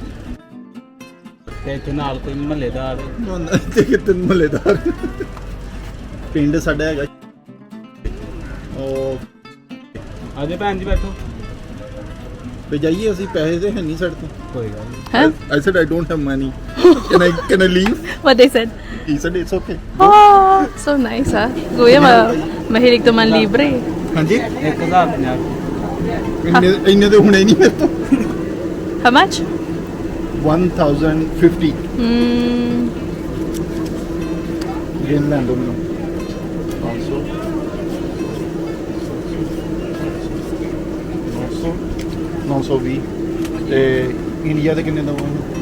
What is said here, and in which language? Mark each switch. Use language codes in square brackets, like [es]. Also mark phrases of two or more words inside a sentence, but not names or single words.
[pa] ਤੇ ਇੱਥੇ ਨਾਲ ਕੋਈ ਮਹੱਲੇਦਾਰ ਤੇ ਕਿਤੇ ਮਹੱਲੇਦਾਰ ਪਿੰਡ ਸਾਡਾ ਹੈਗਾ ਉਹ ਆਜੇ ਭੈਣ ਜੀ ਬੈਠੋ ਤੇ ਜਾਈਏ ਅਸੀਂ ਪੈਸੇ ਤੇ ਹੈ ਨਹੀਂ ਸਾਡੇ ਤੋਂ ਕੋਈ ਗੱਲ ਨਹੀਂ [en] Huh? I said I don't have money can I leave What they said? he said it's okay Oh, so nice, ha? [tl] Kuya, mahilig to man libre. [pa] ਹਾਂਜੀ 1050 ਇੰਨੇ ਤੇ ਹੁਣੇ ਨਹੀਂ ਮੇਰੇ ਤੋਂ [en] How much? [pa] 1050 ਗੇਮ ਲੈਣ ਦੋ ਮੈਨੂੰ 920 ਤੇ ਇੰਡੀਆ ਦੇ ਕਿੰਨੇ ਦਵਾਂ